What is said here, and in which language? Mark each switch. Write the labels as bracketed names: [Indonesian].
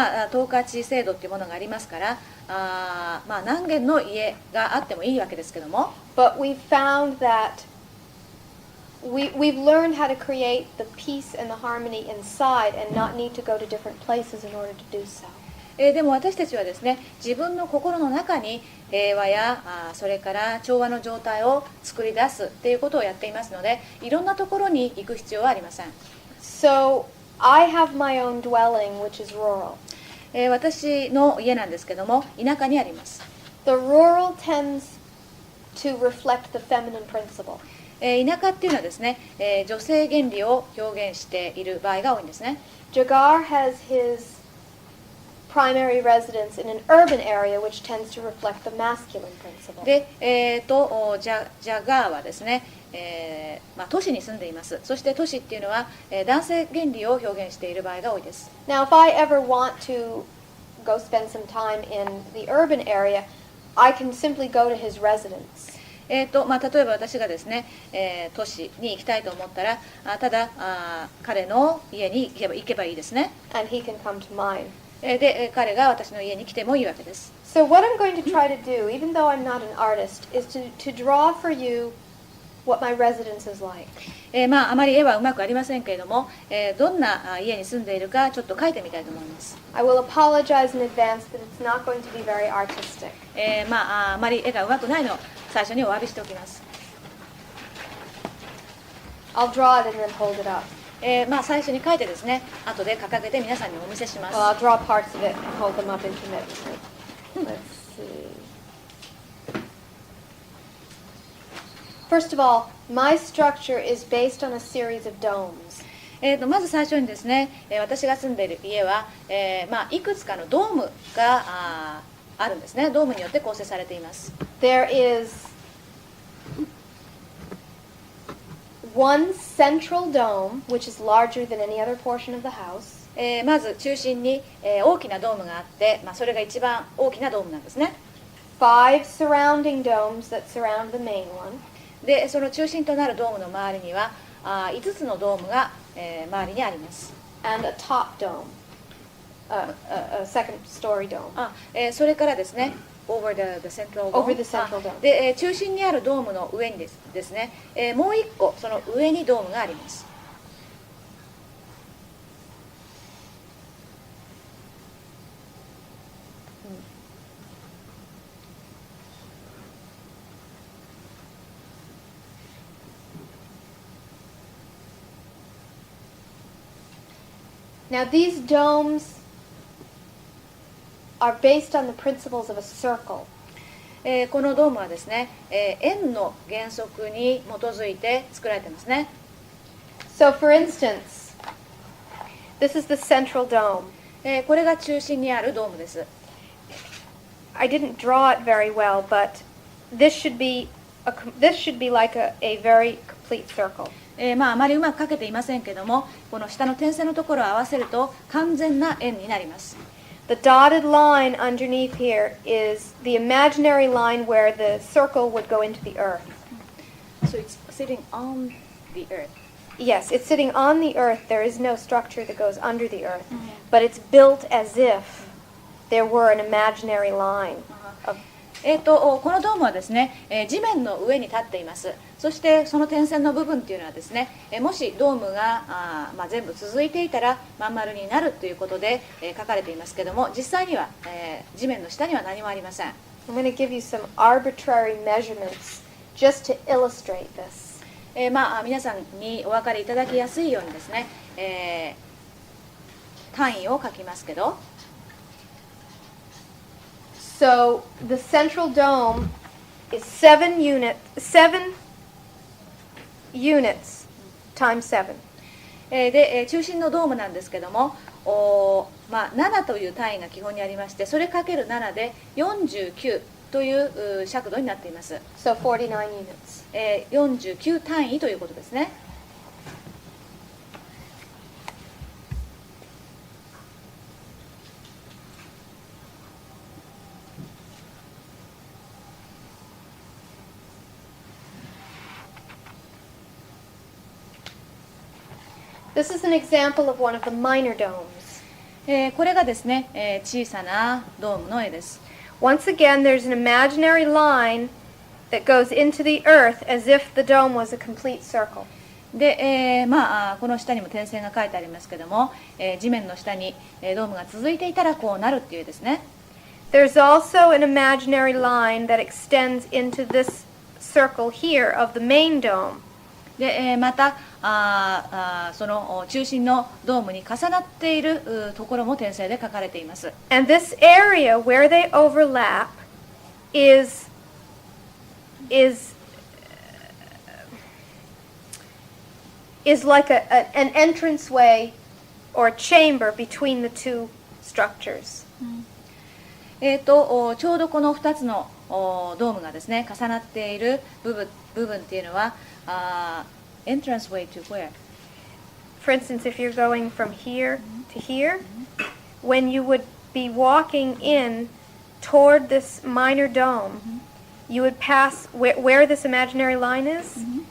[Japanese] 等価値制度っていうものがありますから、何軒の家があってもいいわけですけども、 [English] But we've found that we've learned how to create the peace and the harmony inside and not need to go to different places in order to do so. [Japanese] でも私たちはですね、自分の心の中に平和やそれから調和の状態を作り出すっていうことをやっていますので、いろんなところに行く必要はありません。 [English] So I have my own dwelling, which is rural. [Japanese] 私の家なんですけども、田舎にあります。 [English] The rural tends to reflect the feminine principle. [Japanese] 田舎っていうのはですね、女性原理を表現している場合が多いんですね。 [English] Jagar has his primary residence in an urban area, which tends to reflect the masculine principle. [Japanese] で、ジャガーはですね、都市に住んでいます。そして都市っていうのは、男性原理を表現している場合が多いです。 [English] Now, if I ever want to go spend some time in the urban area, I can simply go to his residence. [Japanese] 例えば私がですね、都市に行きたいと思ったら、ただ彼の家に行けばいいですね。 [English] And he can come to mine. [Japanese] で、彼が私の家に来てもいいわけです。 [English] So what I'm going to try to do, even though I'm not an artist, is to draw for you what my residence is like. [Japanese] あまり絵はうまくありませんけれども、どんな家に住んでいるかちょっと描いてみたいと思います。 [English] I will apologize in advance that it's not going to be very artistic. [Japanese] あまり絵がうまくないのを最初にお詫びしておきます。 [English] I'll draw it and then hold it up. 最初に描いてですね、後で掲げて皆さんにお見せします。 Well, I'll draw parts of it and hold them up intermittently. Let's see. First of all, my structure is based on a series of domes. [Japanese] まず最初にですね、私が住んでいる家は、いくつかのドームがあるんですね。ドームによって構成されています。 [English] There is one central dome, which is larger than any other portion of the house. [Japanese] まず中心に、大きなドームがあって、それが一番大きなドームなんですね。 [English] Five surrounding domes that surround the main one. [Japanese] で、その中心となるドームの周りには5つのドームが、周りにあります。 [English] And a top dome, a second story dome. [Japanese] それからですね、 [English] over the central dome. Over the central dome. [Japanese] で、中心にあるドームの上にですね、もう一個その上にドームがあります。 [English] Now these domes are based on the principles of a circle. [Japanese] このドームはですね、円の原則に基づいて作られてますね。 [English] So for instance, this is the central dome. [Japanese] これが中心にあるドームです。 [English] I didn't draw it very well, but this should be like a very complete circle. [Japanese] あまりうまく描けていませんけども、この下の点線のところを合わせると完全な円になります。 [English] The dotted line underneath here is the imaginary line where the circle would go into the earth. So it's sitting on the earth. Yes, it's sitting on the earth. There is no structure that goes under the earth, but it's built as if there were an imaginary line. Of [Japanese] このドームはですね、地面の上に立っています。そしてその点線の部分っていうのはですね、もしドームが全部続いていたらまん丸になるということで、書かれていますけども、実際には、地面の下には何もありません。 [English] I'm going to give you some arbitrary measurements just to illustrate this. [Japanese] 皆さんにお分かりいただきやすいようにですね、単位を書きますけど、 [English] So the central dome is 7 units times 7. [Japanese] で中心のドームなんですけども、7という単位が基本にありまして、それかける7で49という尺度になっています。 [English] So 49 units. [Japanese] 49単位ということですね。 [English] This is an example of one of the minor domes. [Japanese] これがですね、小さなドームの絵です。 [English] Once again, there's an imaginary line that goes into the earth as if the dome was a complete circle. [Japanese] で、この下にも点線が書いてありますけども、地面の下に、ドームが続いていたらこうなるっていうですね。 [English] There's also an imaginary line that extends into this circle here of the main dome. [Japanese] で、またその中心のドームに重なっているところも点線で書かれています。 [English] And this area where they overlap is like an entranceway or a chamber between the two structures. [Japanese] ちょうどこの2つのドームがですね重なっている部分っていうのは [English] entranceway to where? For instance, if you're going from here to here, when you would be walking in toward this minor dome, you would pass where this imaginary line is.